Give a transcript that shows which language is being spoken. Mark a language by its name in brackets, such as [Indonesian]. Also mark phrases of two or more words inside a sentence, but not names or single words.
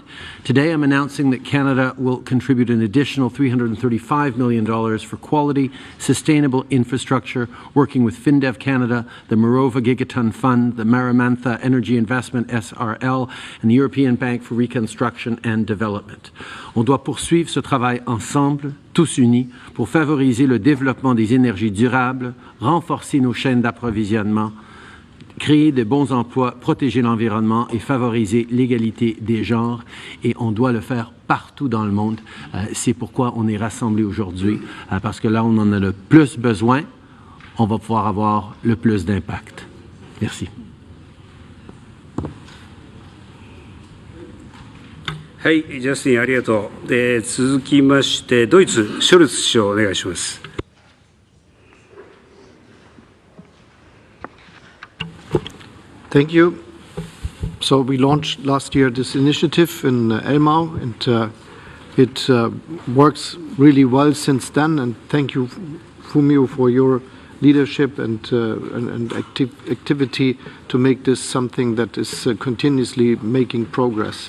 [English] Today, I'm announcing that Canada will contribute an additional $335 million for quality, sustainable infrastructure, working with FinDev Canada, the Morova Gigaton Fund, the Maramantha Energy Investment SRL, and the European Bank for Reconstruction and Development. [French] On doit poursuivre ce travail ensemble, tous unis, pour favoriser le développement des énergies durables, renforcer nos chaînes d'approvisionnement, créer de bons emplois, protéger l'environnement et favoriser l'égalité des genres. Et on doit le faire partout dans le monde. C'est pourquoi on est rassemblés aujourd'hui, parce que là, on en a le plus besoin, on va pouvoir avoir le plus d'impact. Merci. [Japanese] はい、ジャスティンありがとう。続きましてドイツショルツ首相お願いします。 [English] Thank you. So we launched last year this initiative in Elmau, and it works really well since then. And thank you, Fumio, for your leadership and activity to make this something that is continuously making progress.